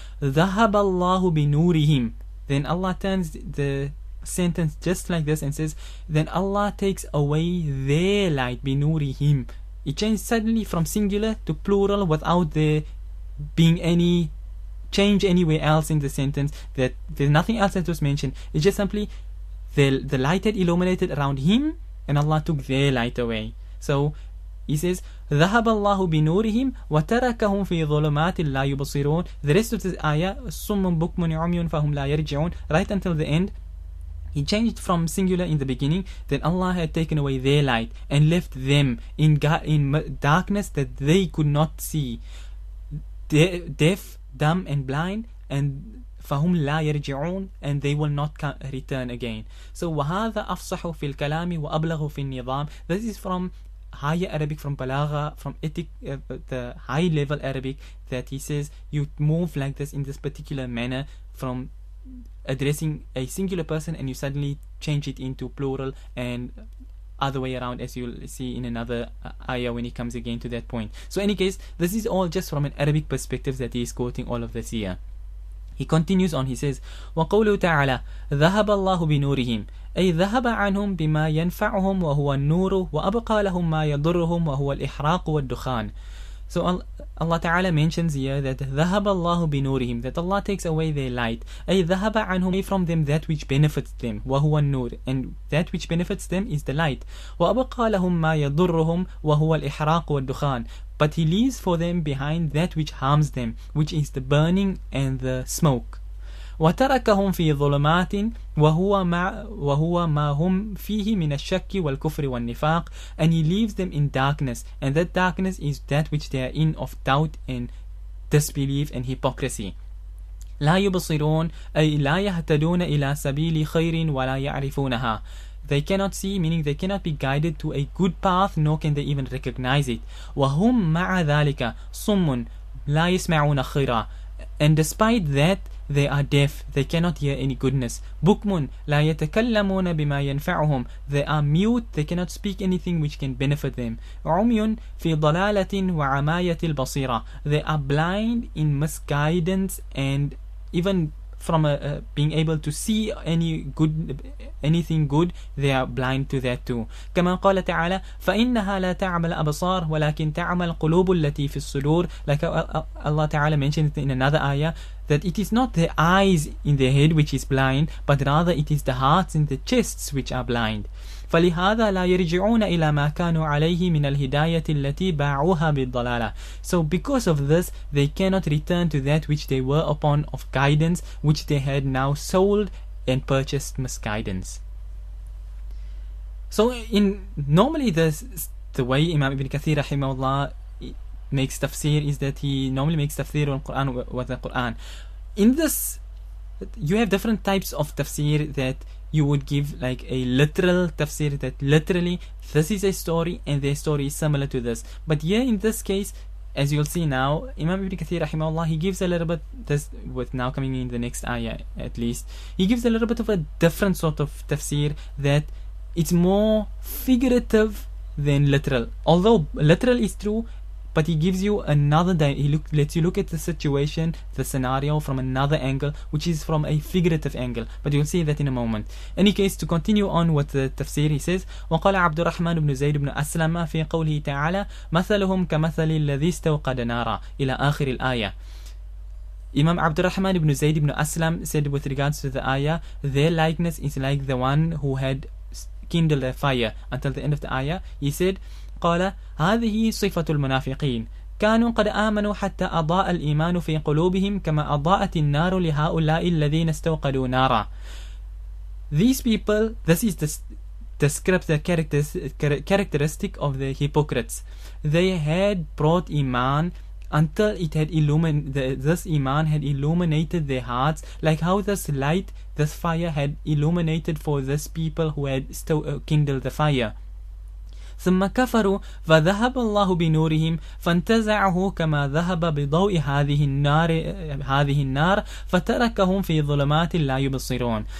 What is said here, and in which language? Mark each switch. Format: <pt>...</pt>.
<ar>ذهب الله بنورهم,</ar> <en>then Allah turns the sentence just like this and says then Allah takes away their light, بنورهم. It changed suddenly from singular to plural without there being any change anywhere else in the sentence, that there's nothing else that was mentioned. It's just simply the light had illuminated around him and Allah took their light away. So he says</en> <ar>ذهب الله بنورهم وتركهم في ظلمات لا يبصرون.</ar> <en>The rest of the ayah</en> <ar>صم بكم عمي فهم لا يرجعون,</ar> <en>right until the end. He changed from singular in the beginning, then Allah had taken away their light and left them in darkness that they could not see, deaf, dumb and blind, and</en> <ar>فهم لا يرجعون,</ar> <en>and they will not return again.</en> <ar>So وهذا أفصح في الكلام وأبلغ في النظام.</ar> <en>This is from higher Arabic, from balagha, from ethic, the high level Arabic, that he says you move like this in this particular manner from addressing a singular person and you suddenly change it into plural, and other way around, as you'll see in another ayah when he comes again to that point. So in any case, this is all just from an Arabic perspective that he is quoting all of this here.</en> <ar>He continues on, he says وقوله تعالى ذهب الله بنورهم أي ذهب عنهم بما ينفعهم وهو النور وأبقى لهم ما يضرهم وهو الإحراق والدخان.</ar> <en>So Allah Ta'ala mentions here that</en> <ar>ذهب الله بنورهم,</ar> <en>that Allah takes away their light,</en> <ar>أي ذهب عنهم,</ar> <en>away from them that which benefits them,</en> <ar>وهو النور,</ar> <en>and that which benefits them is the light.</en> <ar>وأبقى لهم ما يضرهم وهو الإحراق والدخان,</ar> <en>but he leaves for them behind that which harms them, which is the burning and the smoke.</en> <ar>وتركهم في ظلمات وهو ما هم فيه من الشك والكفر والنفاق,</ar> <en>and he leaves them in darkness, and that darkness is that which they are in of doubt and disbelief and hypocrisy.</en> <ar>لا يبصرون أي لا يهتدون إلى سبيل خير ولا يعرفونها.</ar> <en>They cannot see, meaning they cannot be guided to a good path, nor can they even recognize it.</en> <ar>وهم مع ذلك صم لا يسمعون خيرا,</ar> <en>and despite that they are deaf, they cannot hear any goodness.</en> <ar>بكم لا يتكلمون بما ينفعهم,</ar> <en>they are mute, they cannot speak anything which can benefit them.</en> <ar>عمي في ضلالة وعماية البصيرة,</ar> <en>they are blind in misguidance and even from being able to see anything good, they are blind to that too.</en> <ar>كما قال تعالى فإنها لا تعمل أبصار ولكن تعمل قلوب التي في الصدور.</ar> <en>Like Allah Ta'ala mentioned in another ayah that it is not the eyes in the head which is blind, but rather it is the hearts in the chests which are blind.</en> <ar>فلهذا لا يرجعون إلى ما كانوا عليه من الهداية التي باعوها بالضلالة.</ar> <en>So because of this, they cannot return to that which they were upon of guidance, which they had now sold and purchased misguidance. So normally the way Imam Ibn Kathir rahimahullah makes tafsir is that he normally makes tafsir on Quran with the Quran. In this, you have different types of tafsir that you would give, like a literal tafsir, that literally this is a story and their story is similar to this. But here in this case, as you'll see now, Imam Ibn Kathir rahimahullah, he gives a little bit, this with now coming in the next ayah at least, he gives a little bit of a different sort of tafsir, that it's more figurative than literal. Although literal is true, but he gives you another, lets you look at the situation, the scenario from another angle, which is from a figurative angle. But you'll see that in a moment. In any case, to continue on with the tafsir, he says,</en> <ar>وقال عبد الرحمن بن زيد بن أسلم في قوله تعالى مثلهم كمثل الذي استوقد نارا إلى آخر الآية.</ar> <en>Imam Abdul Rahman ibn Zayd ibn Aslam said with regards to the ayah, their likeness is like the one who had kindled a fire until the end of the ayah. He said,</en> <ar>قال هذه صفة المنافقين كانوا قد آمنوا حتى أضاء الإيمان في قلوبهم كما أضاءت النار لهؤلاء الذين استوقدوا نارا.</ar> <en>These people, this is the characteristic of the hypocrites. They had brought Iman until it had this Iman had illuminated their hearts, like how this light, this fire had illuminated for this people who had kindled the fire.</en> <ar>ثم كفروا فذهب الله بنورهم فانتزعه كما ذهب بضوء هذه النار فتركهم في ظلمات لا يبصرون.</ar>